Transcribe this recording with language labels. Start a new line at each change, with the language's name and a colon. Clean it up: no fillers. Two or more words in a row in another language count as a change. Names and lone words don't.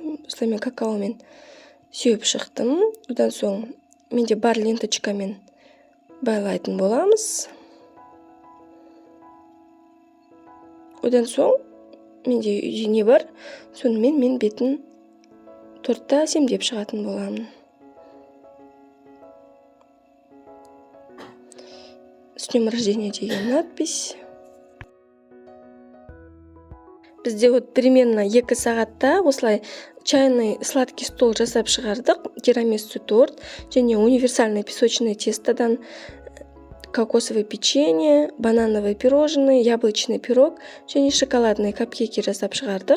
Kazakh: Осылай мен какаомен сүйіп шықтым. Одан соң менде бар ленточкамен байлайтын боламыз. Одан соң менде үйде не бар, сонымен мен бетін тортта әсемдеп шығатын боламын.
Russian: С днем рождения деген надпись.
Kazakh: Бізде примерно 2 сағатта осылай
Russian: чайный сладкий стол
Kazakh: жасап шығардық.
Russian: Тирамису торт және универсальный песочное тестадан кокосовое печенье, банановое пирожное, яблочный пирог және шоколадный капкейки
Kazakh: жасап шығардық.